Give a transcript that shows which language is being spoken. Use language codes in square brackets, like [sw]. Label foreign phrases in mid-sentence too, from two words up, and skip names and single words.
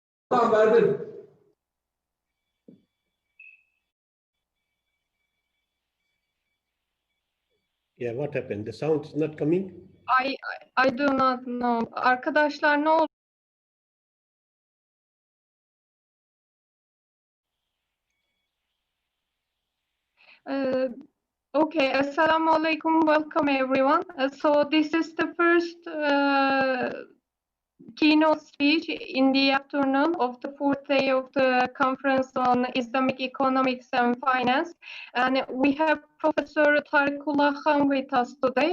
[en] Yeah, what happened? The sound is not coming. I do not know. [tr] Arkadaşlar ne oldu? [en] Okay, [ar] السلام عليكم, [en] welcome everyone. So this is the first keynote speech in the afternoon of the fourth day of the conference on Islamic economics and finance. And we have Professor Tarikullah Khan with us today.